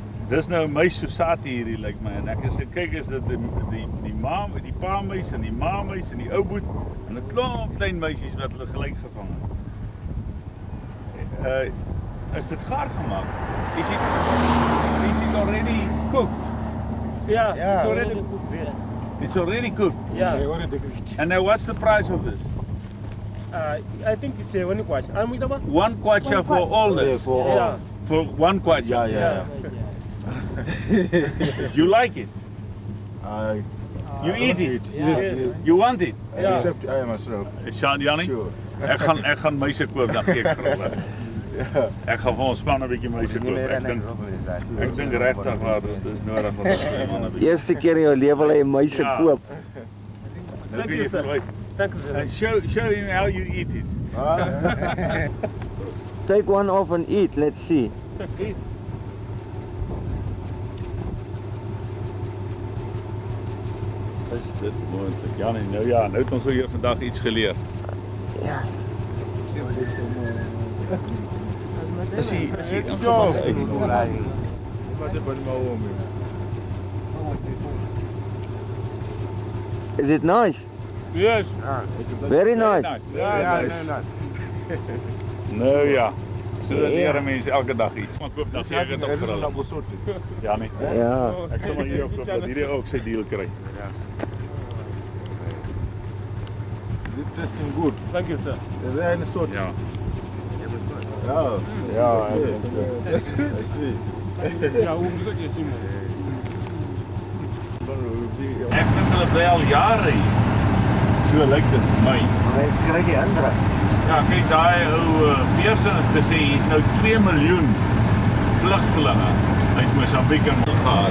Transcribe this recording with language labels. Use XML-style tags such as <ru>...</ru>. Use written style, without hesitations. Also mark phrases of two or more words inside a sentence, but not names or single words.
<af>Dis nou 'n muis society hierdie lyk my en ek is kyk is dit die ma, die pa muis en die ma muis en die ou boet en 'n klomp klein muisies wat hulle gelyk gevang het. Is dit gaar gemaak?</af> <en>Is it already cooked? Yeah, Yeah. it's already cooked. It's already cooked. Yeah. They already cooked. And now what's the price of this? I think it's a one kwacha. I'm with about. 1 kwacha for all Yeah, this. for Yeah. all. For 1 kwacha. Yeah. You like it? I You eat it? Yes. You want it? Yeah. Except I myself. Jannie? Sure.</en> <af>Ek gaan muise koop dan gee ek vir hulle. Ek gaan vir ons span 'n bietjie muise koop. Ek dink regtig maar dit is nodig om ons manne bietjie. Eerste keer in jou lewe wil jy muise Ja. koop. Nou</af> <en>Thank</en> <af>kan</af> <en>you,</en> <af>jy</af> <en>sir.</en> <af>probeer.</af> <en>Thank you very And much. show him how you eat it. Take one off and eat, let's see.</en> <af>Is dit moontlik? Jannie, nou ja, nou het ons weer vandag iets geleer. Ja. Is hy Ja.</af> <en>Is it nice? Yes. Very nice.</en> <af>Ja, nou ja. So leer mense elke dag iets. Maar koop dan gee ek dit op vir hulle. Jannie. Ja. Ek sal maar hier op koop dat hierdie ook sy deal kry.</af> <en>Is it tasting good? Thank you, sir. Is there any salt?</en> <af>Ja.</af> <en>Oh.</en> <af>Ja,</af> <en>I see. Yeah, we'll get you some more.</en> <af>ek dink hulle bly al jare hier. So lyk dit vir my. Mens kry die indruk. Ja, kyk daai ou Pearson het gesê hier's nou 2 miljoen vlugtelinge uit Mosambiek gehad.</af>